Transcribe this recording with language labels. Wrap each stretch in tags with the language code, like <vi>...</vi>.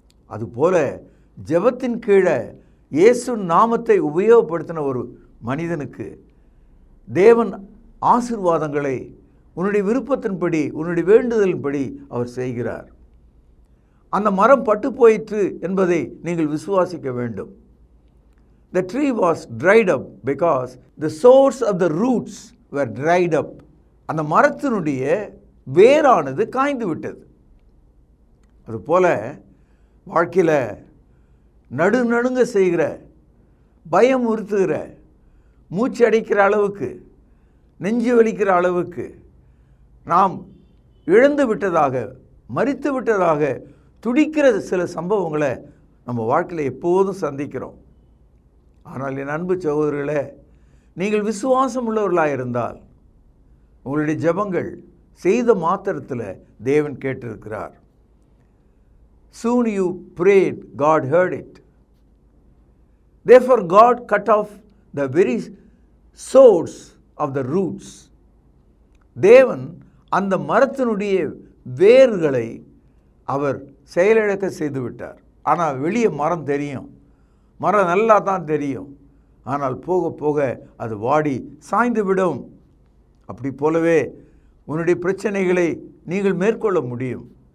<ta>அதுபோல் ஜெபத்தின் கீழே இயேசு நாமத்தை உபயோகப்படுத்தின ஒரு மனிதனுக்கு தேவன் ஆசீர்வாதங்களை உன்னுடைய விருப்பத்தின்படி உன்னுடைய வேண்டுதலின்படி அவர் செய்கிறார். அந்த மரம் பட்டு போயிற்று என்பதை நீங்கள் விசுவாசிக்க வேண்டும்.</ta> <en>The tree was dried up because the source of the roots were dried up.</en> <ta>அந்த மரத்தினுடைய வேரானது காய்ந்து விட்டது. அதுபோல வாழ்க்கையில் நடுநடுங்க செய்கிற, பயம் உறுத்துகிற, மூச்சு அடைக்கிற அளவுக்கு, நெஞ்சு வலிக்கிற அளவுக்கு நாம் இழந்து விட்டதாக, மரித்து விட்டதாக துடிக்கிற சில சம்பவங்களை நம்ம வாழ்க்கையில் எப்போதும் சந்திக்கிறோம். ஆனால் என் அன்பு சகோதரர்களே, நீங்கள் விசுவாசம் உள்ளவர்களாக இருந்தால் உங்களுடைய ஜெபங்கள் செய்த மாத்திரத்தில் தேவன் கேட்டிருக்கிறார்.</ta> <en>Soon you prayed, God heard it. Therefore God cut off the very source of the roots.</en> <ta>தேவன் அந்த மரத்தினுடைய வேர்களை அவர் செயலிழக்க செய்து விட்டார். ஆனால் வெளியே மரம் தெரியும், மரம் நல்லா தான் தெரியும், ஆனால் போக போக அது வாடி சாய்ந்து விடும். அப்படி போலவே உன்னுடைய பிரச்சனைகளை நீங்கள் மேற்கொள்ள முடியும்.</ta>